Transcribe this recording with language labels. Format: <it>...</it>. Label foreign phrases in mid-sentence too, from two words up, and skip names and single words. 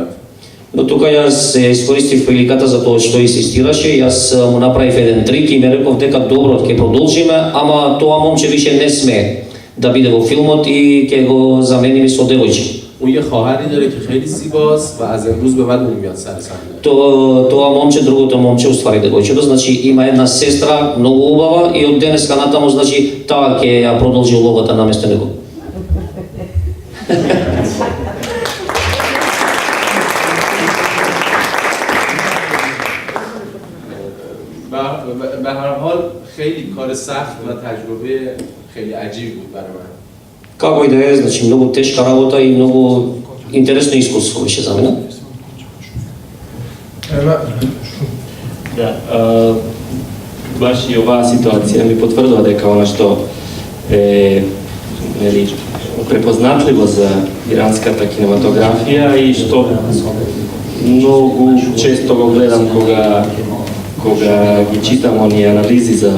<mk>Но тука јас искористив приликата за тоа што инсистираше, јас му направив еден трик и ме реков дека добро, ќе продолжиме, ама тоа момче више не сме да биде во филмот и ќе го замениме со девојче.</mk> <fa>اون یه خواهری داره که خیلی زیباست و از امروز به بعد اون میاد سر صحنه.</fa> <mk>Тоа момче, другото момче, уствари девојчето, значи има една сестра многу убава и од денеска натаму, значи таа ќе ја продолжи улогата наместо него.</mk> <fa>به هر حال خیلی کار سخت و تجربه خیلی عجیبی بود برای من.</fa> <mk>Како и да е, значи многу тешка работа и многу интересно искуство беше за мене. Да, баш и оваа ситуација ми потврдува дека она што е нели препознатливо за иранската кинематографија и што многу често го гледам кога ги читам оние анализи</mk>